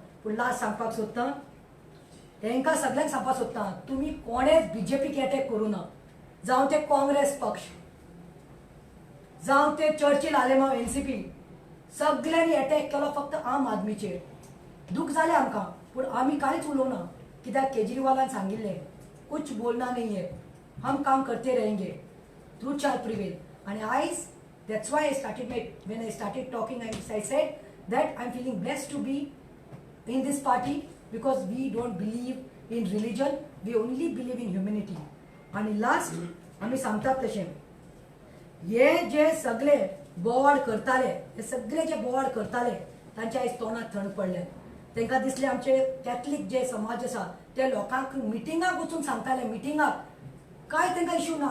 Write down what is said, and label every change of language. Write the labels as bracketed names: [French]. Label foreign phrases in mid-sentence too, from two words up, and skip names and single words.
[Konkani] पूण लास्ट सांगपाक सोदतां, तांकां सगळ्यांक सांगपाक सोदतां, तुमी कोणेच BJPक अटॅक करूं ना. जावं ते काँग्रेस पक्ष, जावं ते चर्चिल आलेमांव NCP, सगळ्यांनी अटॅक केलो फक्त आम आदमीचेर. दूख जालें आमकां, पूण आमी कांयच उलोवना. कित्याक केजरीवालान सांगिल्लें, [Hindi] कुछ बोलना नहीं है, हम काम करते रहेंगे, [English] truth shall prevail. [Konkani] आनी आयज [English] that's why when I started talking, I said that I'm feeling blessed to be in this party because we don't believe in religion, we only believe in humanity. [Konkani] आणि लास्ट आमी सांगतात तशें, हे जे सगळे बोवाड करताले, हे सगळे जे बोवाड करताले तांच्या आयज तोंडात थंड पडले. तांकां दिसलें आमचे कॅथलीक जे समाज आसा ते लोकांक मिटिंगाक वचून सांगताले, मिटिंगाक काय तांकां इश्यू ना.